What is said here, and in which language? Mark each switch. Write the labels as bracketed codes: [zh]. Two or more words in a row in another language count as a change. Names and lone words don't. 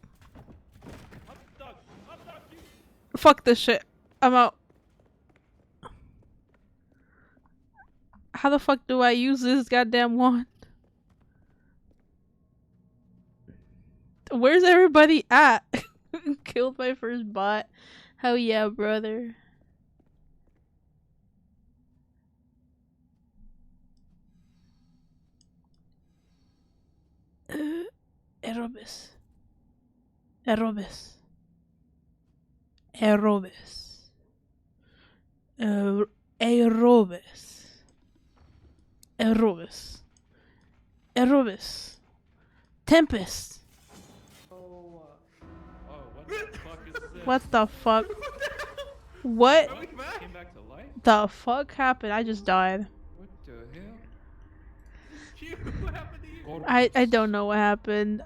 [en] Fuck this shit. I'm out. How the fuck do I use this goddamn wand? Where's everybody at? Killed my first bot. Hell yeah, brother. Aerobis. Aerobis. Aerobis. Aerobis. Aerobis. Aerobis. Tempest. What the fuck? What the fuck happened? I just died. What the hell? I don't know what happened.